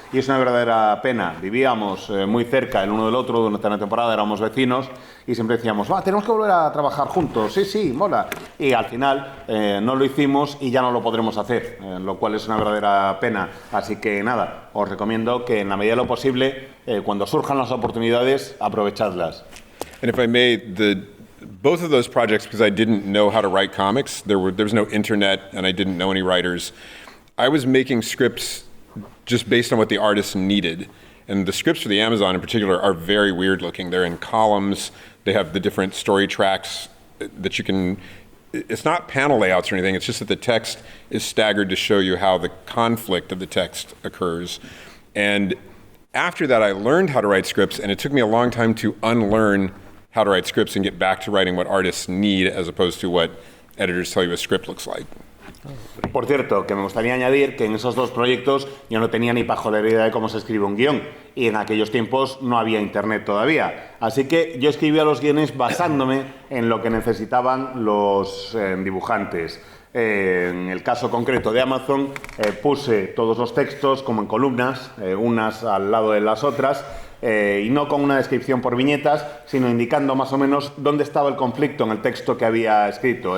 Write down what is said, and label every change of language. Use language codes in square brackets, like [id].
[es] Y es una verdadera pena. Vivíamos muy cerca el uno del otro durante la temporada, éramos vecinos y siempre decíamos, tenemos que volver a trabajar juntos, sí, mola. Y al final no lo hicimos y ya no lo podremos hacer, lo cual es una verdadera pena. Así que nada, os recomiendo que en la medida de lo posible, cuando surjan las oportunidades, aprovechadlas. [en] And if I may, both of those projects, because I didn't know how to write comics, there was no internet and I didn't know any writers, I was making scripts just based on what the artists needed. And the scripts for the Amazon in particular are very weird looking. They're in columns, they have the different story tracks that you can, it's not panel layouts or anything, it's just that the text is staggered to show you how the conflict of the text occurs. And after that I learned how to write scripts, and it took me a long time to unlearn how to write scripts and get back to writing what artists need as opposed to what editors tell you a script looks like. [es] Por cierto, que me gustaría añadir que en esos 2 proyectos yo no tenía ni pajolera idea de cómo se escribe un guión, y en aquellos tiempos no había internet todavía. Así que yo escribía los guiones basándome en lo que necesitaban los dibujantes. En el caso concreto de Amazon, puse todos los textos como en columnas, unas al lado de las otras, y no con una descripción por viñetas, sino indicando más o menos dónde estaba el conflicto en el texto que había escrito.